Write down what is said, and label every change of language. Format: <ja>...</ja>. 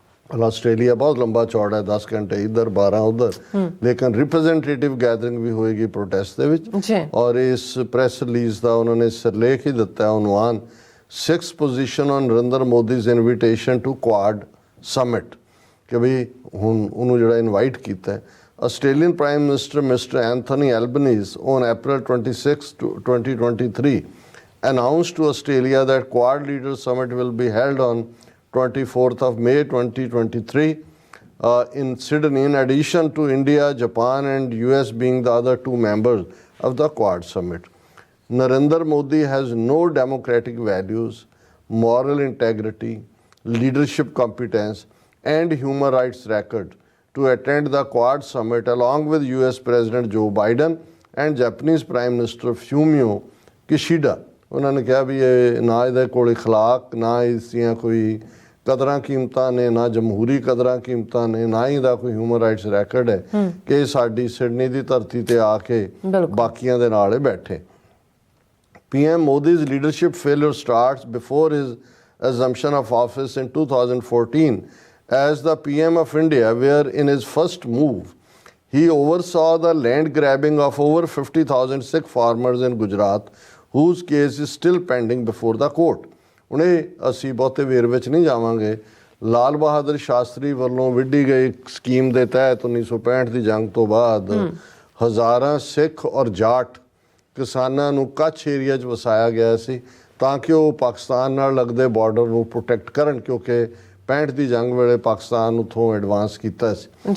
<pa>Australia ਬਹੁਤ ਲੰਬਾ ਚੌੜਾ ਹੈ, 10 ਘੰਟੇ ਇੱਧਰ 12 ਉੱਧਰ, ਲੇਕਿਨ ਰਿਪਰੈਜ਼ੈਂਟੇਟਿਵ ਗੈਦਰਿੰਗ ਵੀ ਹੋਏਗੀ ਪ੍ਰੋਟੈਸਟ ਦੇ ਵਿੱਚ। ਔਰ ਇਸ ਪ੍ਰੈਸ ਰਿਲੀਜ਼ ਦਾ ਉਹਨਾਂ ਨੇ ਸਿਰਲੇਖ ਹੀ ਦਿੱਤਾ, ਉਨਵਾਨ</pa> <en>six position on Narendra Modi's invitation to Quad summit,</en> <pa>ਕਿ ਵੀ ਹੁਣ ਉਹਨੂੰ ਜਿਹੜਾ ਇਨਵਾਈਟ ਕੀਤਾ ਹੈ।</pa> <en>Australian Prime Minister Mr. Anthony Albanese on April 26, 2023 announced to Australia that Quad Leaders Summit will be held on 24th of May 2023 in Sydney, in addition to India, Japan and US being the other two members of the Quad Summit. Narendra Modi has no democratic values, moral integrity, leadership competence and human rights record to attend the Quad Summit along with US President Joe Biden and Japanese Prime Minister Fumio Kishida.</en> <pa>ਉਹਨਾਂ ਨੇ ਕਿਹਾ ਵੀ ਇਹ ਨਾ ਇਹਦੇ ਕੋਲ ਇਖਲਾਕ, ਨਾ ਇਸ ਦੀਆਂ ਕੋਈ ਕਦਰਾਂ ਕੀਮਤਾਂ ਨੇ, ਨਾ ਜਮਹੂਰੀ ਕਦਰਾਂ ਕੀਮਤਾਂ ਨੇ, ਨਾ ਹੀ ਦਾ ਕੋਈ ਹਿਊਮਨ ਰਾਈਟਸ ਰੈਕਰਡ ਹੈ ਕਿ ਸਾਡੀ ਸਿਡਨੀ ਦੀ ਧਰਤੀ ਤੇ ਆ ਕੇ ਬਾਕੀਆਂ ਦੇ ਨਾਲ ਬੈਠੇ।</pa> <en>PM Modi's leadership failure starts before his assumption of office in 2014 as the PM of India, where in his first move he oversaw the land grabbing of over 50,000 Sikh farmers in Gujarat, whose case is still pending before the court.</en> <pa>ਹੁਣ ਅਸੀਂ ਬਹੁਤੇ ਵੇਰ ਵਿੱਚ ਨਹੀਂ ਜਾਵਾਂਗੇ। ਲਾਲ ਬਹਾਦਰ ਸ਼ਾਸਤਰੀ ਵੱਲੋਂ ਵਿੱਢੀ ਗਈ scheme ਦੇ ਤਹਿਤ 1965 ਦੀ ਜੰਗ ਤੋਂ ਬਾਅਦ ਹਜ਼ਾਰਾਂ ਸਿੱਖ ਔਰ ਜਾਟ ਕਿਸਾਨਾਂ ਨੂੰ ਕੱਛ ਏਰੀਆ 'ਚ ਵਸਾਇਆ ਗਿਆ ਸੀ ਤਾਂ ਕਿ ਉਹ ਪਾਕਿਸਤਾਨ ਨਾਲ ਲੱਗਦੇ ਬਾਰਡਰ ਨੂੰ ਪ੍ਰੋਟੈਕਟ ਕਰਨ, ਕਿਉਂਕਿ 65 ਦੀ ਜੰਗ ਵੇਲੇ ਪਾਕਿਸਤਾਨ ਉੱਥੋਂ ਐਡਵਾਂਸ ਕੀਤਾ ਸੀ।</pa>